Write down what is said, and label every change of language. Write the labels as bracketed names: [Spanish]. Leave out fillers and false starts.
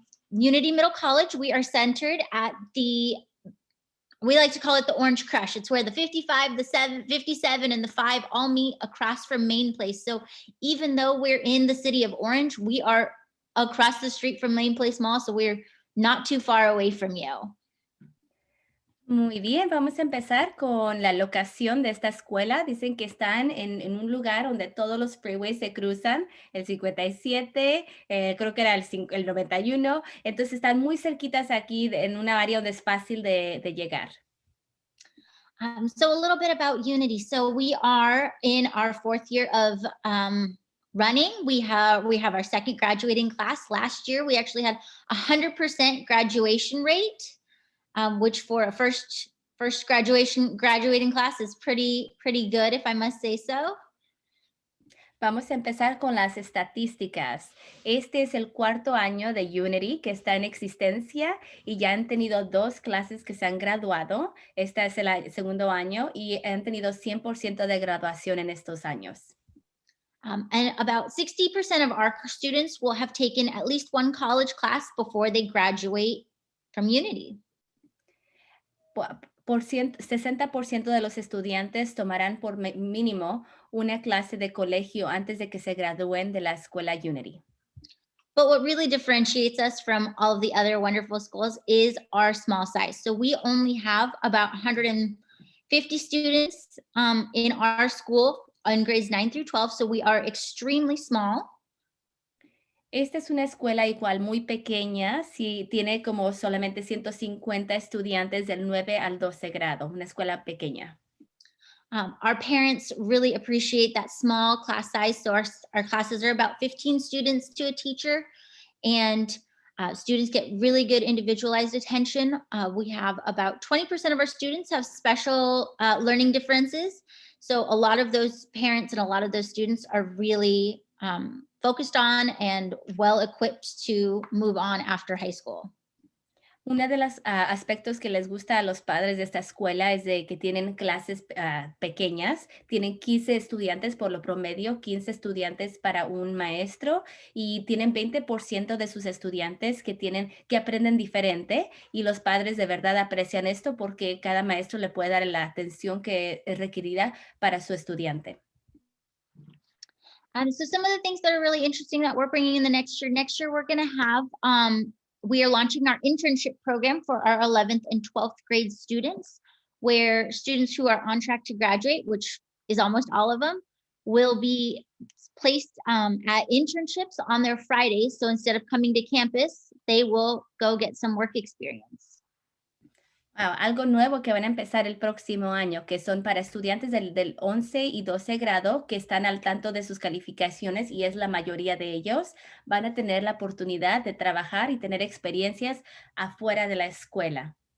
[English] Unity Middle College, we are centered at we like to call it the Orange Crush. It's where the 55, the 57, and the 5 all meet across from Main Place. So even though we're in the city of Orange, we are across the street from Main Place Mall, so we're not too far away from you. [Spanish] Muy bien, vamos a empezar con la locación de esta escuela. Dicen que están en un lugar donde todos los freeways se cruzan, el 57, creo que era el 91. Entonces están muy cerquitas aquí en una área donde es fácil de llegar. [English] So a little bit about Unity. So we are in our 4th year of running. We have our 2nd graduating class. Last year, we actually had 100% graduation rate. Which for a first graduating class is pretty good, if I must say so. [Spanish] Vamos a empezar con las estadísticas. Este es el cuarto año de Unity que está en existencia y ya han tenido 2 clases que se han graduado. Este es el segundo año y han tenido 100% de graduación en estos años. [English] And about 60% of our students will have taken at least one college class before they graduate from Unity. [Spanish] 60% de los estudiantes tomarán por mínimo una clase de colegio antes de que se gradúen de la escuela Unity. [English] But what really differentiates us from all of the other wonderful schools is our small size. So we only have about 150 students in our school in grades 9 through 12. So we are extremely small. [Spanish] Esta es una escuela igual muy pequeña, sí, tiene como solamente 150 estudiantes del 9 al 12 grado, una escuela pequeña. [English] Our parents really appreciate that small class size. So our classes are about 15 students to a teacher, and students get really good individualized attention. We have about 20% of our students have special learning differences. So a lot of those parents and a lot of those students are really focused on and well equipped to move on after high school. [Spanish] Uno de los aspectos que les gusta a los padres de esta escuela es de que tienen clases pequeñas, tienen 15 estudiantes por lo promedio, 15 estudiantes para un maestro y tienen 20% de sus estudiantes que aprenden diferente y los padres de verdad aprecian esto porque cada maestro le puede dar la atención que es requerida para su estudiante. [English] So some of the things that are really interesting that we're bringing in the next year we're going to have, we are launching our internship program for our 11th and 12th grade students, where students who are on track to graduate, which is almost all of them, will be placed at internships on their Fridays. So instead of coming to campus, they will go get some work experience. [Spanish] Wow, algo nuevo que van a empezar el próximo año, que son para estudiantes del 11 y 12 grado que están al tanto de sus calificaciones y es la mayoría de ellos, van a tener la oportunidad de trabajar y tener experiencias afuera de la escuela.